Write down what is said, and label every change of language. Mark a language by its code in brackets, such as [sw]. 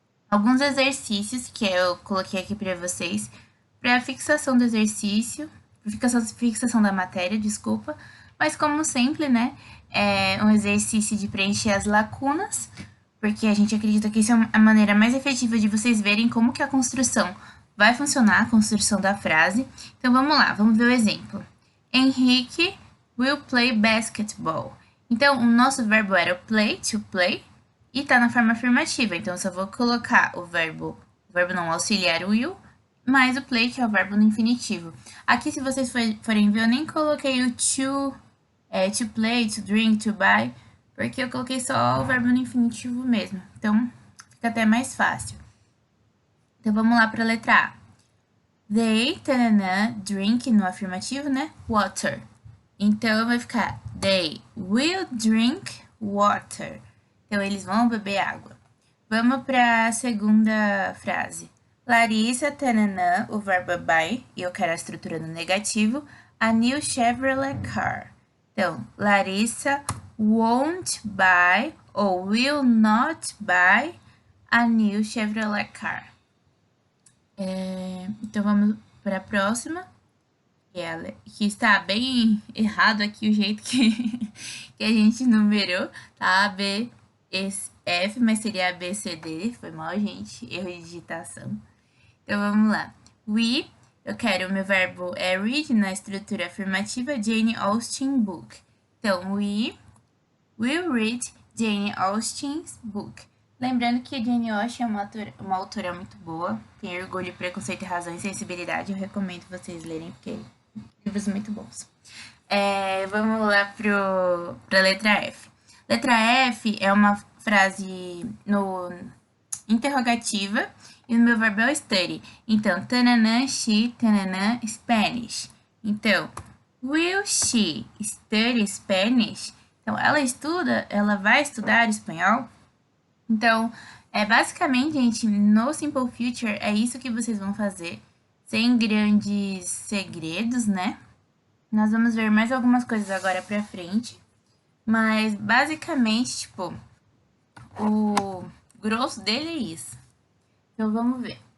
[pt] Alguns exercícios que eu coloquei aqui para vocês, para fixação do exercício, fixação da matéria, desculpa, mas como sempre, né, é um exercício de preencher as lacunas, porque a gente acredita que isso é a maneira mais efetiva de vocês verem como que a construção vai funcionar, a construção da frase. Então, vamos lá, vamos ver o exemplo. [en] Henrique will play basketball. [pt] Então, o nosso verbo era play, to play, e tá na forma afirmativa. Então, eu só vou colocar o verbo não auxiliar, will, mais o play, que é o verbo no infinitivo. Aqui, se vocês forem ver, eu nem coloquei o to play, to drink, to buy, porque eu coloquei só o verbo no infinitivo mesmo. Então, fica até mais fácil. Então, vamos lá para a letra A. They, drink, no afirmativo, né? Water. Então, vai ficar [en] they will drink water. [pt] Então, eles vão beber água. Vamos para a segunda frase. Larissa, o verbo é buy, e eu quero a estrutura no negativo, [en] a new Chevrolet car. Então, Larissa won't buy ou will not buy a new Chevrolet car. [pt] Então, vamos para a próxima. Que está bem errado aqui o jeito que a gente numerou, tá? A, B, F, mas seria A, B, C, D. Foi mal, gente. Erro de digitação. Então, vamos lá. We, eu quero o meu verbo é read na estrutura afirmativa, Jane Austen book. Então, [en] we will read Jane Austen's book. [pt] Lembrando que a Jane Austen é uma autora muito boa. Tem Orgulho, Preconceito e Razão e Sensibilidade. Eu recomendo vocês lerem, porque livros muito bons. Vamos lá para a letra F. Letra F é uma frase no interrogativa e o meu verbo é o study. Então, tananã, she, tananã, Spanish. [en] Então, will she study Spanish? [pt] Então, ela vai estudar espanhol? Então, basicamente, gente, no Simple Future é isso que vocês vão fazer, sem grandes segredos, né? Nós vamos ver mais algumas coisas agora pra frente, mas basicamente, tipo, o grosso dele é isso. Então, vamos ver.